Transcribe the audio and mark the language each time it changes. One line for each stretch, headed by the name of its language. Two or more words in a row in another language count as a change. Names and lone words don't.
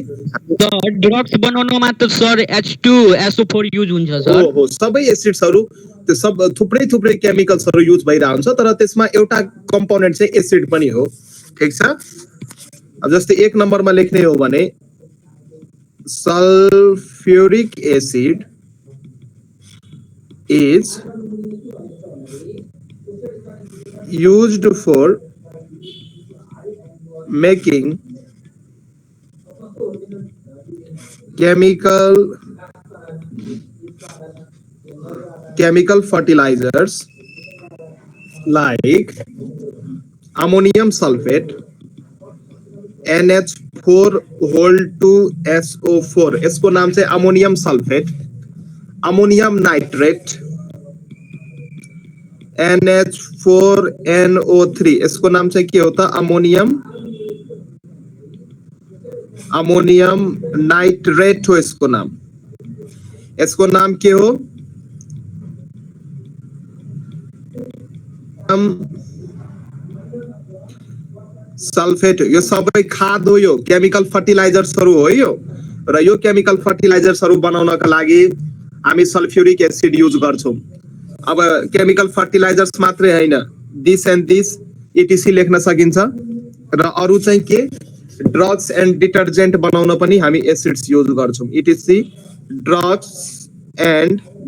Nepali: सर ड्रग्स बनाउनमा त सर H2SO4 युज हुन्छ सर हो सबै एसिड्सहरु त्यो सब थुप्रै केमिकल्सहरु युज भइरा हुन्छ तर त्यसमा एउटा कम्पोनेन्ट चाहिँ एसिड पनि हो ठीक छ अब जस्तै 1 नम्बरमा लेख्ने हो भने
English: sulfuric acid is used for making chemical fertilizers like ammonium sulfate NH4
Nepali: यसको नाम चाहिँ
English: ammonium sulfate ammonium nitrate
Nepali: NH4NO3
Hindi: इसको नाम से क्या होता
English: ammonium nitrate
Nepali: हो
Hindi: इसको नाम क्या
Nepali: हो सल्फेट यो सबै खाद हो यो केमिकल फर्टिलाइजर्सहरु हो यो र यो केमिकल फर्टिलाइजर्सहरु बनाउनका लागि हामी सल्फ्युरिक एसिड युज गर्छौं अब
English: chemical fertilizers
Nepali: मात्रै हैन
English: this and this etc
Nepali: लेख्न सकिन्छ र अरु चाहिँ के
English: drugs and detergent
Nepali: बनाउन पनि हामी एसिड्स युज गर्छौं इटीसी
English: drugs and